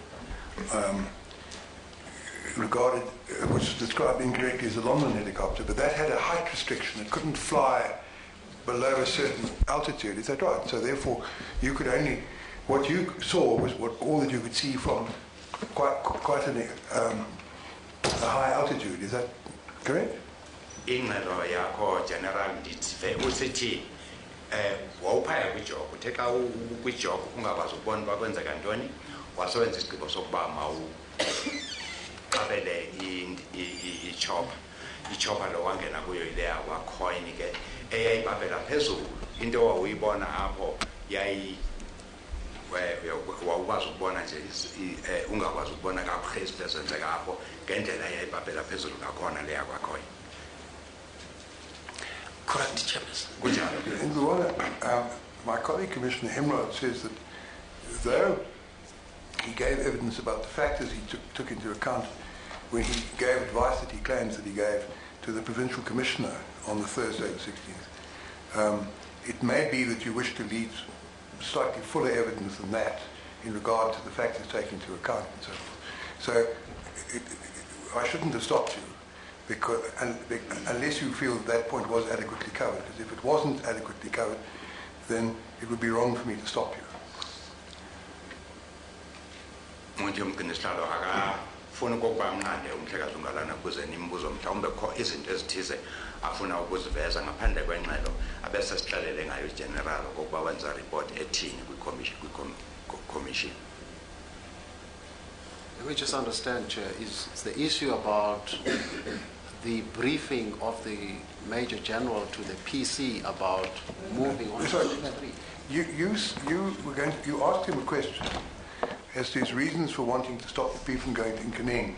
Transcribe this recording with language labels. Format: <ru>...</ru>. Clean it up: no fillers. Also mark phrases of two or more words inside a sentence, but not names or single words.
<en>regarded, which was described incorrectly as a London helicopter, but that had a height restriction. It couldn't fly below a certain altitude. Is that right? So therefore, you could only, what you saw was all that you could see from quite a high altitude. Is that correct?</en> <xh>Ingxelo yakho General ndithi usithi wawuphaya kwijoko uthe xa kwijoko ungakwazi ukubona uba kwenzeka ntoni wasewenza isigqibo sokuba mawuqabele ichopper lo wangena kuyo ileya wacoin ke eyayibambela phezulu into wawuyibona apho wawukwazi ukubona nje ungakwazi ukubona kakuhle izinto ezenzeka apho ngendlela eyayibambela phezulu ngakhona leya kwacoin.</xh> <en>Correct, Chairperson. In the one, my colleague Commissioner Hemrod says that though he gave evidence about the factors he took into account when he gave advice that he claims that he gave to the Provincial Commissioner on the Thursday the 16th, it may be that you wish to lead slightly fuller evidence than that in regard to the factors taken into account and so forth. So I shouldn't have stopped you, because unless you feel that point was adequately covered, because if it wasn't adequately covered, then it would be wrong for me to stop you.</en> <xh>Funa ukuba amnqande umhlekazi ungalana kuze nimbuzo mhlawumbe kho izinto ezithize afuna ukuziveza ngaphandle kwengxelo abesesixelele ngayo general ukuba wenza report ethini commission.</xh> <en>Let me just understand, Chair, is the issue about the briefing of the Major General to the PC about moving on to the next three? You asked him a question as to his reasons for wanting to stop the people from going to Inkaneng.</en>